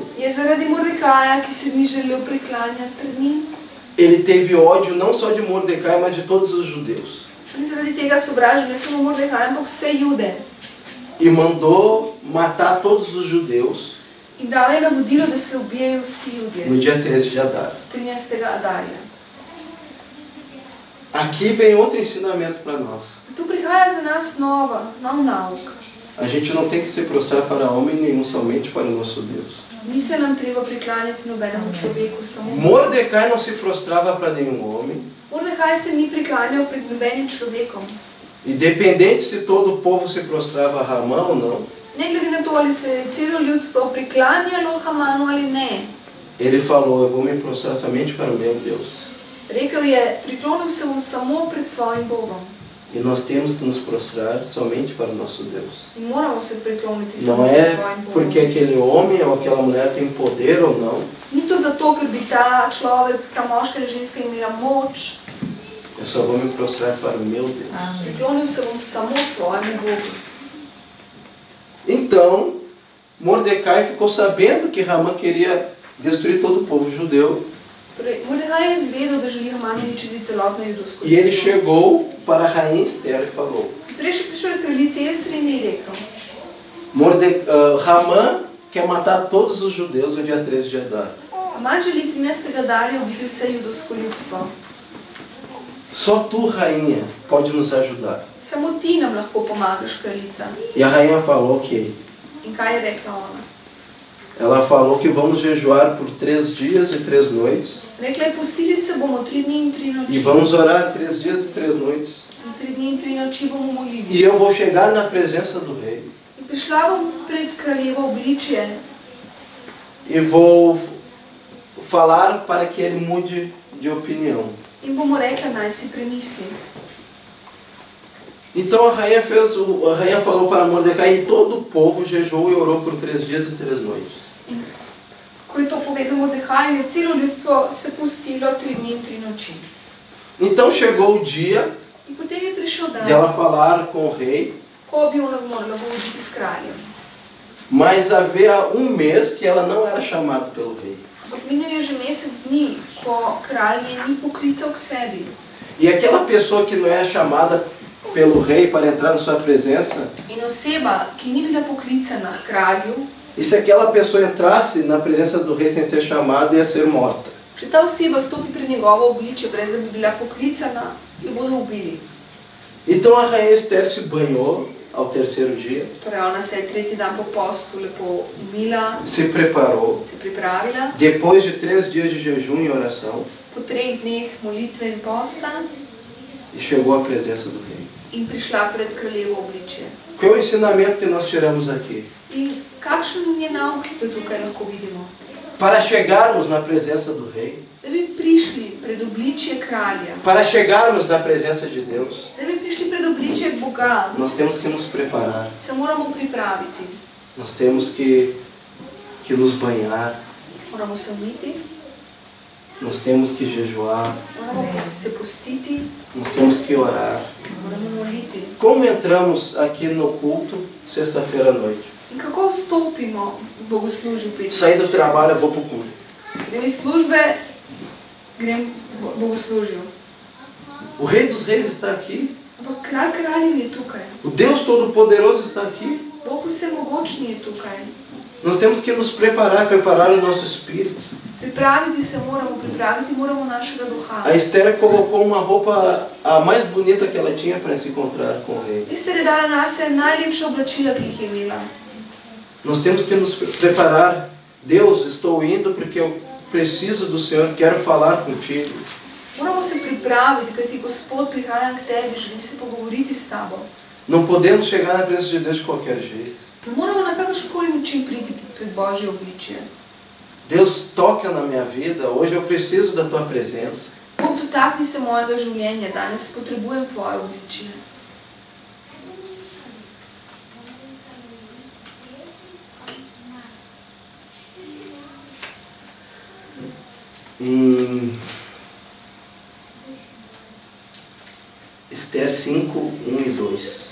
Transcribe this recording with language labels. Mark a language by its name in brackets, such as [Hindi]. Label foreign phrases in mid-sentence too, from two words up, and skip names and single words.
[Slovenian] je zaradi Mordekaja, ki se ni želel priklanjati pred njim, [Portuguese] ele teve ódio não só de Mordecai, mas de todos os judeus. [Slovenian] in zaradi tega sovražil ne samo Mordekaja, ampak vse Jude. [Portuguese] E mandou matar todos os judeus [Slovenian] In dal je navodilo, da se ubijajo vsi Judje, [Portuguese] no dia 13 de Adar. [Slovenian] 13. Adarja. [Portuguese] Aqui vem outro ensinamento para nós. [Slovenian] Tu prihaja za nas nov nauk. [Portuguese] A gente não tem que se prostrar para homem nenhum, somente para o nosso Deus. [Slovenian] Ni se nam treba priklanjati nobenemu človeku, samo [Portuguese] Mordecai não se prostrava para nenhum homem, [Slovenian] Mordekaj se ni priklanjal pred nobenim človekom. [Portuguese] independente se todo o povo se prostrava a Ramã ou não. [Slovenian] Ne glede na to, ali se je celo ljudstvo priklanjalo Hamanu ali ne. [Portuguese] Ele falou, eu vou me prostrar somente para o meu Deus. [Slovenian] Rekel je, priklonil se bom samo pred svojim Bogom. [Portuguese] E nós temos que nos prostrar somente para o nosso Deus. [Slovenian] In moramo se prikloniti [Portuguese] Não [Slovenian] samo pred [Portuguese] é [Slovenian] svojim Bogom. [Portuguese] porque aquele homem ou aquela mulher tem poder ou não. [Slovenian] Ni to zato, ker bi ta človek, ta moška ali ženska imela moč. [Portuguese] Eu só vou me prostrar para o meu Deus. Amém. [Slovenian] Priklonil se bom samo svojemu Bogu. [Portuguese] Então, Mordecai ficou sabendo que Ramã queria destruir todo o povo judeu. [Slovenian] Torej, Mordekaj je izvedel, da želi Haman uničiti celotno judovsko [Portuguese] E ele [Slovenian] ljudstvo. [Portuguese] chegou para a rainha Esther e falou, [Slovenian] Prišel je kraljici Ester in ji rekel, [Portuguese] Ramã quer matar todos os judeus no dia 13 de Adar. [Slovenian] Haman želi 13. Adarja ubiti vse judovsko ljudstvo. [Portuguese] Só tu, rainha, pode nos ajudar. [Slovenian] Samo ti nam lahko pomagaš, kraljica. [Portuguese] E a rainha falou, ok. [Slovenian] In kaj je rekla ona? [Portuguese] Ela falou que vamos jejuar por 3 dias e 3 noites. [Slovenian] Rekla je, pustili se bomo 3 dni in 3 noči. [Portuguese] E vamos orar 3 dias e 3 noites. [Slovenian] In 3 dni in 3 noči bomo molili. [Portuguese] E eu vou chegar na presença do rei. [Slovenian] In prišla bom pred kraljevo obličje [Portuguese] E vou falar para que ele mude de opinião. [Slovenian] in bomo rekla, naj si premisli. [Portuguese] Então a rainha falou para Mordecai e todo o povo jejuou e orou por 3 dias e 3 noites. [Slovenian] In ko je to povedal Mordekaju, je celo ljudstvo se pustilo 3 dni in 3 noči. [Portuguese] Então chegou o dia [Slovenian] In potem je prišel dan, [Portuguese] dela falar com o rei, [Slovenian] ko bi ona morala govoriti s kraljem. [Portuguese] mas havia um mês que ela não era chamada pelo rei. [Slovenian] Ampak minil je že mesec dni, ko kralj je ni poklical k sebi. [Portuguese] E aquela pessoa que não é chamada pelo rei para entrar na sua presença, [Slovenian] In oseba, ki ni bila poklicana k kralju, [Portuguese] e se aquela pessoa entrasse na presença do rei sem ser chamada, ia ser morta. [Slovenian] če ta oseba stopi pred njegovo obličje, brez da bi bila poklicana, jo bodo ubili. [Portuguese] Então a rainha Esther se banhou ao 3º dia, [Slovenian] Torej ona se je 3. dan po postu lepo umila, [Portuguese] se preparou. [Slovenian] se pripravila. [Portuguese] Depois de 3 dias de jejum e oração, [Slovenian] Po 3 dneh molitve in posta [Portuguese] e chegou à presença do rei. [Slovenian] in prišla pred kraljevo obličje. [Portuguese] Qual é o ensinamento que nós tiramos aqui? [Slovenian] In kakšen je nauk, ki ga tukaj lahko vidimo? [Portuguese] Para chegarmos na presença do rei, [Slovenian] Da bi prišli pred obličje kralja, [Portuguese] para chegarmos na presença de Deus, [Slovenian] da bi prišli pred obličje Boga, [Portuguese] nós temos que nos preparar, [Slovenian] se moramo pripraviti. [Portuguese] nós temos que nos banhar, [Slovenian] Moramo se umiti, [Portuguese] nós temos que jejuar, [Slovenian] moramo se postiti, [Portuguese] nós temos que orar. [Slovenian] moramo moliti. [Portuguese] Como entramos aqui no culto sexta-feira à noite? [Slovenian] In kako vstopimo v bogoslužje v petek? [Portuguese] Saí do trabalho, eu vou para o culto. [Slovenian] Grem iz službe, grem bogoslužju. [Portuguese] O Rei dos Reis está aqui. [Slovenian] Ampak kralj kraljev je tukaj. [Portuguese] O Deus Todo-Poderoso está aqui. [Slovenian] Bog vsemogočni je tukaj. [Portuguese] Nós temos que nos preparar o nosso espírito. [Slovenian] Pripraviti moramo našega duha. [Portuguese] A Esther colocou uma roupa a mais bonita que ela tinha para se encontrar com o rei. [Slovenian] Ester je dala nase najlepša oblačila, ki jih je imela. [Portuguese] Nós temos que nos preparar. Deus, estou indo porque eu preciso do Senhor, quero falar contigo. [Slovenian] Moramo se pripraviti, kajti Gospod prihaja k tebi, želim se pogovoriti s tabo. [Portuguese] Não podemos chegar na presença de Deus de qualquer jeito. [Slovenian] Ne moramo na kakršenkoli način priti pred Božje obličje. [Portuguese] Deus, toca na minha vida, hoje eu preciso da tua presença. [Slovenian] Bog, dotakni se mojega življenja, danes potrebujem tvoje obličje. [Portuguese] Em Esther 5, 1 e 2.